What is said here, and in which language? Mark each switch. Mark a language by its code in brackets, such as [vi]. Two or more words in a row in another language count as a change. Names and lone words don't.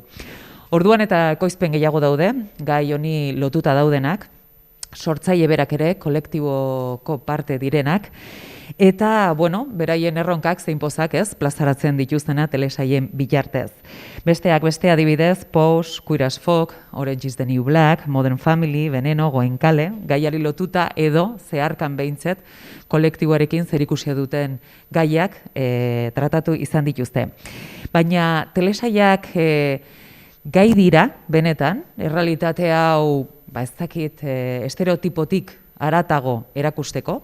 [eu] Orduan eta ekoizpen gehiago daude, gai honi lotuta daudenak, sortzaile berak ere kolektiboko parte direnak, eta, beraien erronkak zein pozak plazaratzen dituztena telesaien bitartez. Besteak beste adibidez, Pose, Queer as Folk, Orange is the New Black, Modern Family, Veneno, Goenkale, gaiari lotuta edo zeharkan behintzet kolektiboarekin zerikusia duten gaiak tratatu izan dituzte. Baina telesaiak gai dira, benetan, errealitate hau, ez dakit, estereotipotik haratago erakusteko,